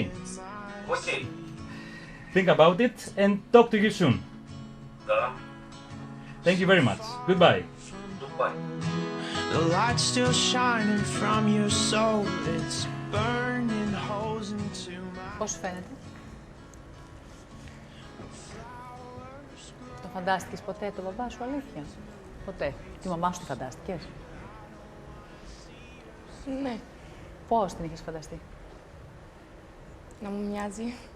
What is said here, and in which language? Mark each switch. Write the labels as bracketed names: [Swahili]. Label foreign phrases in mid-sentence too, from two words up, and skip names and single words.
[English] Okay. Think about it and talk to you soon. Thank you very much. Goodbye. Goodbye. The light's still shining from your soul. It's burning holes into my... [Greek] Πώς σου φαίνεται? Το φαντάστηκες ποτέ τον μπαμπά σου, αλήθεια? Ποτέ. Τη μαμά σου τη φαντάστηκες? Ναι. Πώς την είχες φανταστεί? Να μου μοιάζει.